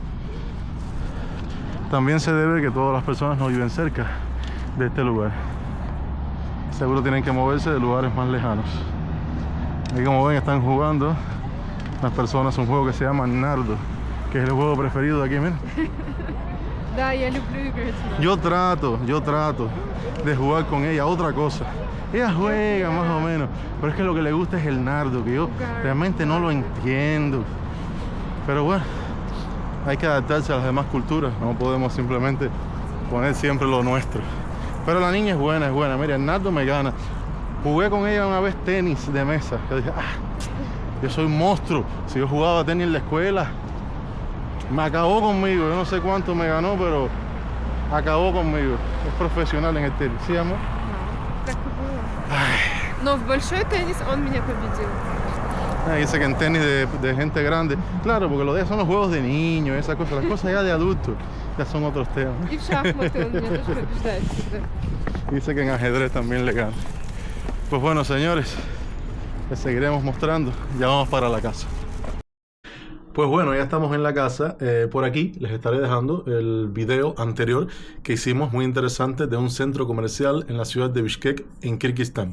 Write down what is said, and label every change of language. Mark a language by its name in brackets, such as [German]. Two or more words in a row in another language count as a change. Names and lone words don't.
[Spanish] También se debe que todas las personas no viven cerca de este lugar. Seguro tienen que moverse de lugares más lejanos. Aquí, como ven, están jugando las personas un juego que se llama Nardo, que es el juego preferido de aquí, miren. [Russian] Да, я люблю играть. [Spanish] Yo trato de jugar con ella, otra cosa. Ella juega más o menos, pero es que lo que le gusta es el nardo, que yo realmente no lo entiendo. Pero bueno, hay que adaptarse a las demás culturas, no podemos simplemente poner siempre lo nuestro. Pero la niña es buena, mira, el nardo me gana. Jugué con ella una vez tenis de mesa. Yo dije, yo soy un monstruo. Si yo jugaba tenis en la escuela, me acabó conmigo. Yo no sé cuánto me ganó, pero acabó conmigo. Es profesional en el tenis. ¿Sí, amor? [Russian] Так и было. Но в большой теннис он меня победил. [Spanish] Dice que en tenis de gente grande. Claro, porque lo de ellos son los juegos de niños, esas cosas. Las cosas ya de adultos ya son otros temas. [Russian] И в шахматы он меня тоже побеждает всегда. [Spanish] Dice que en ajedrez también le gana. Pues bueno, señores, les seguiremos mostrando. Ya vamos para la casa. Pues bueno, ya estamos en la casa. Por aquí les estaré dejando el video anterior que hicimos, muy interesante, de un centro comercial en la ciudad de Bishkek, en Kirguistán.